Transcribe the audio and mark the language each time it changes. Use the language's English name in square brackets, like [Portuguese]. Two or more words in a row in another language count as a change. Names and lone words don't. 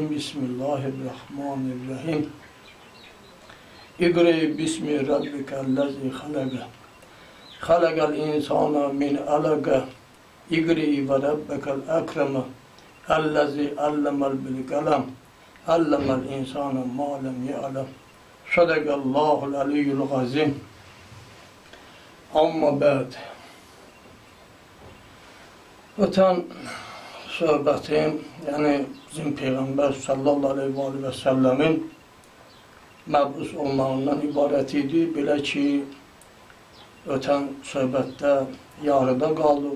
[Arabic] بسم الله الرحمن الرحيم اقرأ باسم ربك الذي خلق. خلق الإنسان من علق. اقرأ وربك الأكرم الذي علم بالقلم. علم الإنسان ما لم يعلم صدق الله العلي العظيم. أما بعد. [Azerbaijani] Ötən söhbətim, yəni bizim Peyğəmbər [Arabic] صلى الله عليه وسلم [Azerbaijani] məbus olmağından ibarət idi. Belə ki, ötən söhbətdə yarıda qaldıq.